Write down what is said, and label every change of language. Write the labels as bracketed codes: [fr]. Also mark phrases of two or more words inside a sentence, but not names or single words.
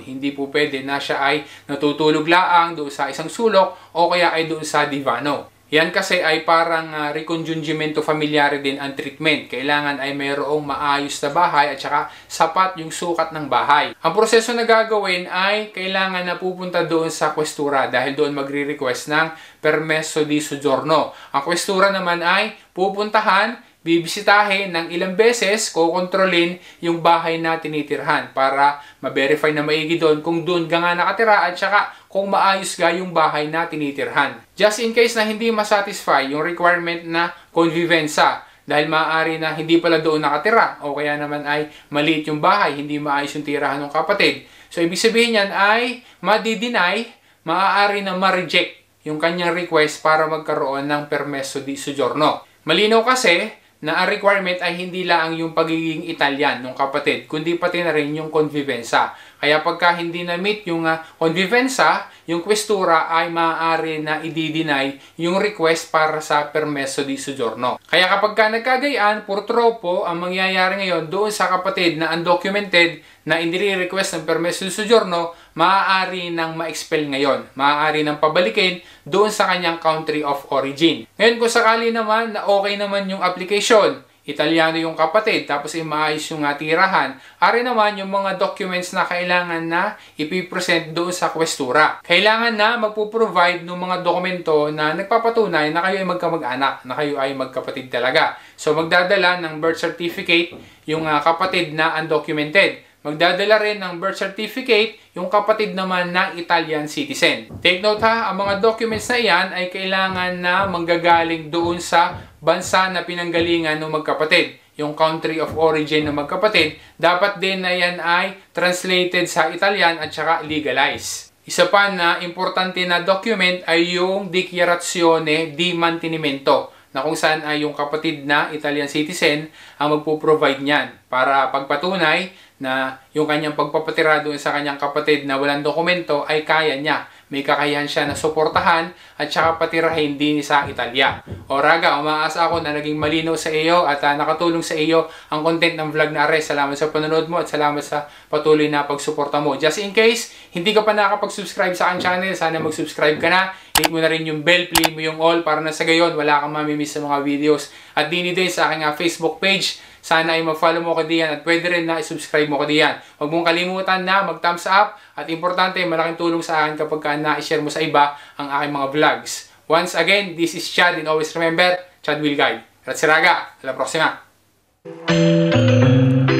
[tl] Hindi po pwede na siya ay natutulog laang doon sa isang sulok o kaya ay doon sa divano. Yan kasi ay parang [it] reconjungimento familiare [tl] din ang treatment. Kailangan ay mayroong maayos na bahay at saka sapat yung sukat ng bahay. Ang proseso na gagawin ay kailangan na pupunta doon sa questura dahil doon magre-request ng [it] permesso di soggiorno. [tl] Ang questura naman ay pupuntahan, bibisitahin ng ilang beses, kukontrolin yung bahay na tinitirhan para ma-verify na maigi doon kung doon ka nga nakatira at saka kung maayos ga yung bahay na tinitirhan. [en] Just in case [tl] na hindi masatisfy yung requirement na convivenza dahil maaari na hindi pala doon nakatira o kaya naman ay maliit yung bahay, hindi maayos yung tirahan ng kapatid. So ibig sabihin yan ay madi-deny, maaari na ma-reject yung kanyang request para magkaroon ng [it] permesso di soggiorno. [tl] Malinaw kasi na ang requirement ay hindi lang yung pagiging Italian ng kapatid, kundi pati na rin yung convivenza. Kaya pagka hindi na-meet yung convivenza, yung questura ay maaari na i-deny yung request para sa [it] permesso di soggiorno. [tl] Kaya kapag nagkagayaan, purtropo, ang mangyayari ngayon doon sa kapatid na undocumented na inire-request ng [it] permesso di soggiorno, [tl] maaari nang ma-expel ngayon. Maaari nang pabalikin doon sa kanyang [en] country of origin. [tl] Ngayon kung sakali naman na okay naman yung application, Italiano yung kapatid, tapos maayos yung tirahan, ari naman yung mga documents na kailangan na ipipresent doon sa questura. Kailangan na magpo-provide ng mga dokumento na nagpapatunay na kayo ay magkamag-anak, na kayo ay magkapatid talaga. So magdadala ng birth certificate yung kapatid na undocumented. Magdadala rin ng birth certificate yung kapatid naman na [en] Italian citizen. Take note [tl] ha, ang mga documents na iyan ay kailangan na manggagaling doon sa bansa na pinanggalingan ng magkapatid. Yung [en] country of origin [tl] ng magkapatid, dapat din na yan ay translated sa Italian at saka legalized. Isa pa na importante na document ay yung [it] Dichiarazione di Mantenimento, [tl] na kung saan ay yung kapatid na [en] Italian citizen [tl] ang magpo-provide niyan para pagpatunay na yung kanyang pagpapatira doon sa kanyang kapatid na walang dokumento ay kaya niya. May kakayahan siya na suportahan at saka patirahin din sa Italia. O Raga, umaasa ako na naging malinaw sa iyo at nakatulong sa iyo ang content ng vlog na Ares. Salamat sa panonood mo at salamat sa patuloy na pagsuporta mo. [en] Just in case, [tl] hindi ka pa nakapag-subscribe sa aking channel, sana mag-subscribe ka na. Hit mo na rin yung bell, play mo yung all para na sa gayon wala kang mamimiss sa mga videos. At din sa aking Facebook page. Sana ay mag-follow mo ko diyan at pwede rin na i-subscribe mo ko diyan. Huwag mong kalimutan na mag-thumbs up at importante, malaking tulong sa akin kapag na-share mo sa iba ang aking mga vlogs. [en] Once again, this is Chad and always remember, Chad will guide. [it] Grazie raga, alla prossima!